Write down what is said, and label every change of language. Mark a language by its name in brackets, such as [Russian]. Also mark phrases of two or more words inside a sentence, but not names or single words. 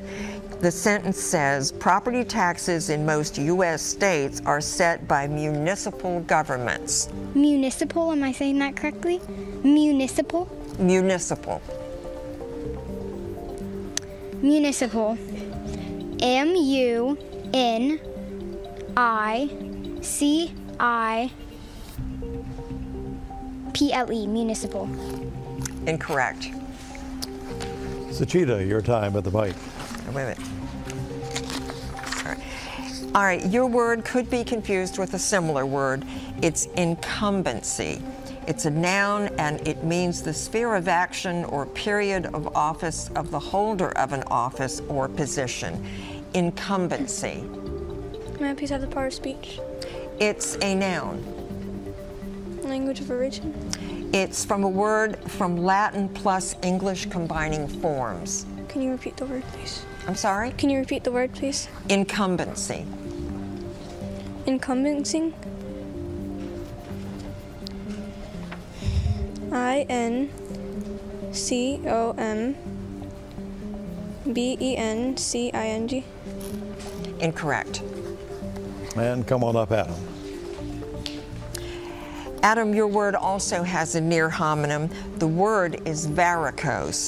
[English] The sentence says, property taxes in most U.S. states are set by municipal governments. Municipal, am I saying that correctly? Municipal? Municipal. Municipal. M-U-N-I-C-I-P-L-E. Municipal. Incorrect. Sachita, your time at the mic. Wait a minute. All right, your word could be confused with a similar word. It's incumbency. It's a noun, and it means the sphere of action or period of office of the holder of an office or position. Incumbency. May I please have the part of speech? It's a noun. Language of origin? It's from a word from Latin plus English combining forms. Can you repeat the word, please? I'm sorry? Can you repeat the word, please? Incumbency. Incumbency? I-N-C-O-M-B-E-N-C-I-N-G. Incorrect. And come on up, Adam. Adam, your word also has a near homonym. The word is varicose.